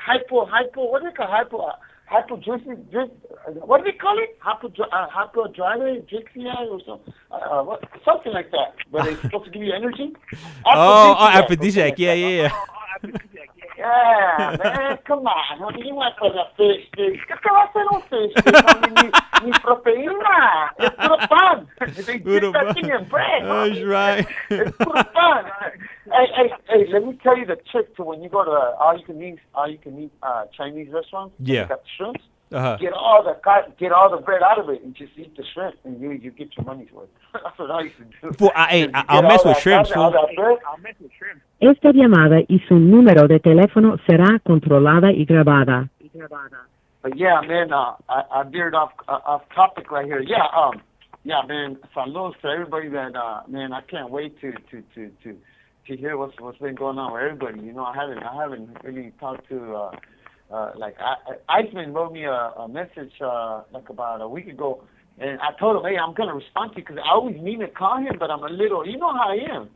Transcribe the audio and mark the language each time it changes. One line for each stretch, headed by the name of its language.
English: What is it called? What do they call it? Hyperdrive, Drixia or something like that. But it's supposed to give you energy. Aphrodisiac. Yeah. Yeah, man, come on, honey, you went for the fish sticks.
Spanish: ¿Qué te va a hacer un
English: fish stick, honey?
Spanish: Ni proteína.
English: It's
Spanish: puro pan.
English: They dip that thing in bread. That's right. It's
Spanish: puro pan.
English: Hey, let me tell you the trick to when you go to all-you-can-eat Chinese restaurants. Yeah. You got the shrimps. Uh-huh. Get all the bread out of it and just eat the shrimp, and you get your money's worth. That's what I used to do. Well, I'll mess with shrimps. I'll mess with shrimps.
Spanish: Esta llamada y su número de teléfono será controlada y grabada.
English: But yeah, man, I veered off topic right here. Yeah, man, saludos to everybody that man, I can't wait to hear what's been going on with everybody. You know, I haven't really talked to like ICEMAN wrote me a message like about a week ago, and I told him, hey, I'm gonna respond to you because I always mean to call him, but I'm a little, you know how I am.